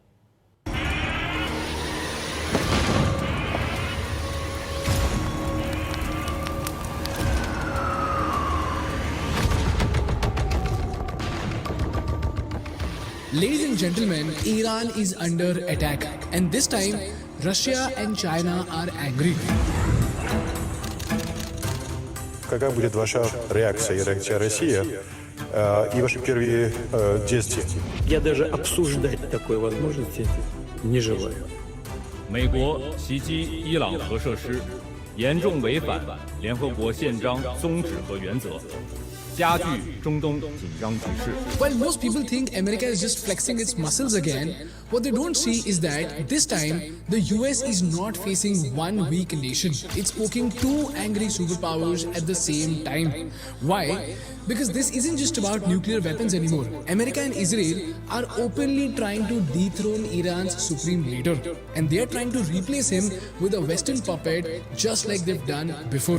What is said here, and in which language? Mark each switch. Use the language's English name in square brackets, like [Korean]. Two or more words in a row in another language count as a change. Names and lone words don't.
[English] Ladies and gentlemen, Iran is under attack, and this time Russia and China are angry. [Russian] Какая будет ваша реакция и реакция России и ваши первые действия? Я даже обсуждать такой возможности не желаю. [Chinese] 美国袭击伊朗核设施，严重违反联合国宪章宗旨和原则，加剧中东紧张局势。 [English] While most people think America is just flexing its muscles again, what they don't see is that this time the US is not facing one weak nation. It's poking two angry superpowers at the same time. Why? Because this isn't just about nuclear weapons anymore. America and Israel are openly trying to dethrone Iran's supreme leader, and they are trying to replace him with a Western puppet just like they've done before.